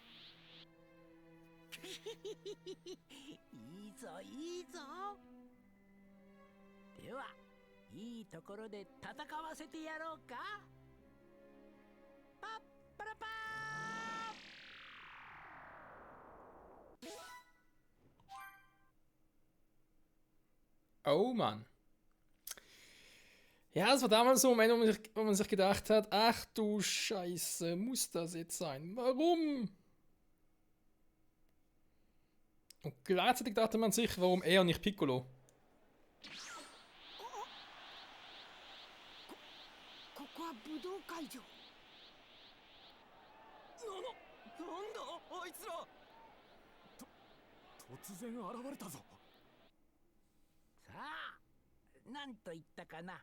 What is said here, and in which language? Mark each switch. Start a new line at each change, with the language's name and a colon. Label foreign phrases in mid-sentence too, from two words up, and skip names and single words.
Japanese: いいぞいいぞ。では、いいところで戦わせてやろうか。パッパラパ
German: ー。Oh Mann. Ja, es war damals so ein Moment, wo man sich gedacht hat, ach du Scheiße, muss das jetzt sein? Warum? Und gleichzeitig dachte man sich, warum er und nicht Piccolo?
Japanese: ここは武道会場。なんだあいつら。突然現れたぞ。さあ、なんと言ったかな。